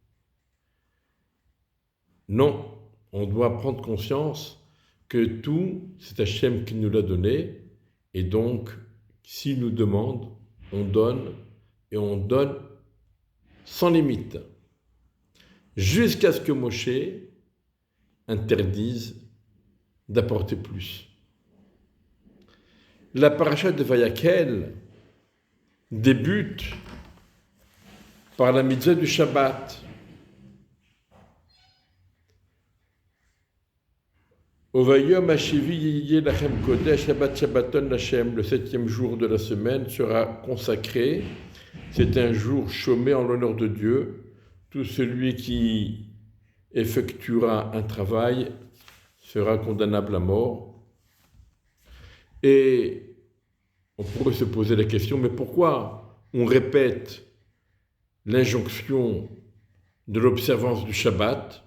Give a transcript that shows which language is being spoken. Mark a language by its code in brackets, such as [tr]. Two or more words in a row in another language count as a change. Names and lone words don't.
[fr] Non, on doit prendre conscience que tout, c'est Hachem qui nous l'a donné, et donc, s'il nous demande, on donne, et on donne sans limite, jusqu'à ce que Moshe interdise d'apporter plus. La paracha de Vayakhel débute par la mitzvah du Shabbat. [he] וביום השביעי יהיה לכם קודש שבת שבתון לכם, [fr] le 7e jour de la semaine sera consacré. C'est un jour chômé en l'honneur de Dieu. Tout celui qui effectuera un travail sera condamnable à mort. Et on pourrait se poser la question, mais pourquoi on répète l'injonction de l'observance du Shabbat?